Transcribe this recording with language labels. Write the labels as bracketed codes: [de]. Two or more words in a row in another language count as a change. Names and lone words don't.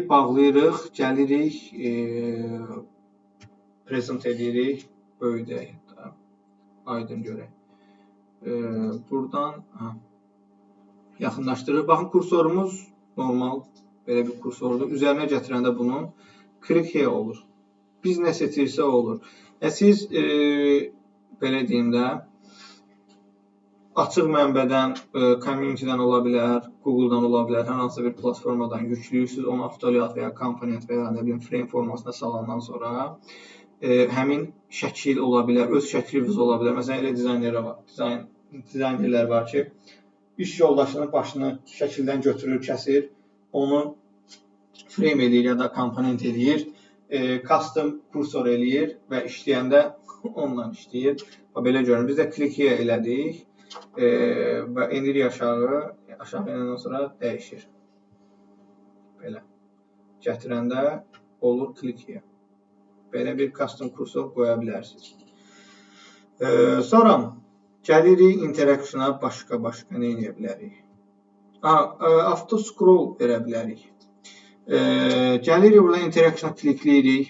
[az] Bağlayırıq, gəlirik, present edirik, böyüdək, aydın görək. Buradan yaxınlaşdırırıq. Baxın, kursorumuz normal, belə bir kursordur. Üzərinə gətirəndə bunun [en] click here [az] olur. Biz nə seçirsə olur. Siz, belə deyim də, açıq mənbədən, community-dən ola bilər, Google-dan ola bilər, hər hansı bir platformadan yüklüyürsünüz, onu avtolyat və ya komponent və ya nə bilim frame formasına salandan sonra həmin şəkil ola bilər, öz şəkliniz ola bilər. Məsələn, elə dizaynerlər var ki, iş yoldaşının başını şəkildən götürür, kəsir, onu frame edir ya da komponent edir, custom kursor eləyir və işləyəndə onunla işləyir. Belə görün, biz də [en] click here [az] elədik. Və endirik aşağı enəndən sonra dəyişir. Belə. Gətirəndə olur [en] click here. [az] Belə bir custom kursor qoya bilərsiniz. Sonra gəlirik interaction-a başqa nə edə bilərik? [en] Auto scroll [az] verə bilərik. Gəlirik burada interaction-a klikləyirik.